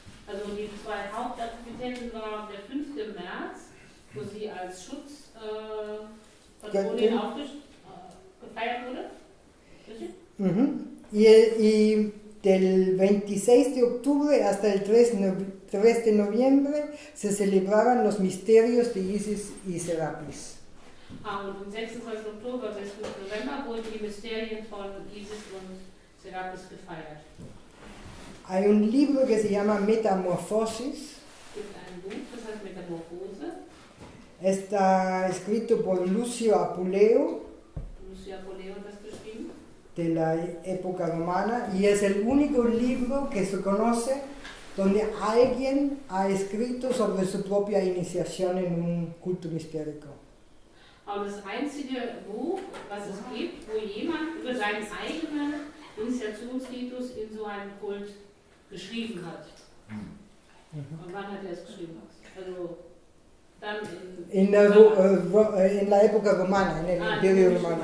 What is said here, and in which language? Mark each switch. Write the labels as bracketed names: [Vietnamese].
[German] Also die zwei Hauptaktivitäten waren der 5. März, wo sie als Schutzpatronin gefeiert wurde. Richtig? [Spanish] Y del 26 de octubre hasta el 3 de noviembre se celebraban los misterios de Isis y Serapis. [German] Und am 26. Oktober bis 5. November wurden die Mysterien von Isis und Serapis gefeiert. [Spanish] Hay un libro que se llama Metamorfosis. [German] Es gibt ein Buch, das heißt Metamorphose. [Spanish] Está escrito por Lucio Apuleo, [German] Lucio Apuleo hat das geschrieben. [Spanish] de la época romana, y es el único libro que se conoce donde alguien ha escrito sobre su propia iniciación en un culto mistérico. [German] Aber das einzige Buch, was es gibt, wo jemand über seinen eigenen Initiationsritus in so einem Kult geschrieben hat. Und wann hat er es geschrieben? Also dann [Spanish] En la época romana, en el Imperio Romano.